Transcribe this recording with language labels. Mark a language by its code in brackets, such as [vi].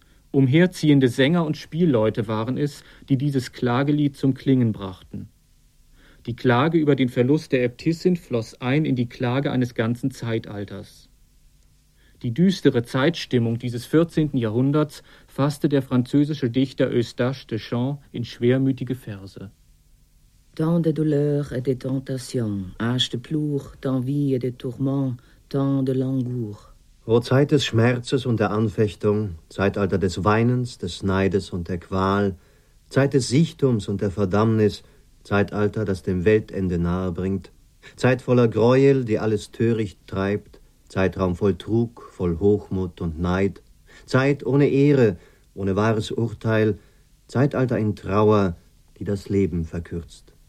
[de] Umherziehende Sänger und Spielleute waren es, die dieses Klagelied zum Klingen brachten. Die Klage über den Verlust der Äbtissin floss ein in die Klage eines ganzen Zeitalters. Die düstere Zeitstimmung dieses 14. Jahrhunderts fasste der französische Dichter Eustache de Champs in schwermütige Verse. [fr] Tant de douleurs et de tentations, âge de plour, d'envie et de tourments, tant de langour. [de] O Zeit des Schmerzes und der Anfechtung, Zeitalter des Weinens, des Neides und der Qual, Zeit des Sichtums und der Verdammnis, Zeitalter, das dem Weltende nahe bringt, Zeit voller Gräuel, die alles töricht treibt, Zeitraum voll Trug, voll Hochmut und Neid, Zeit ohne Ehre, ohne wahres Urteil, Zeitalter in Trauer, die das Leben verkürzt.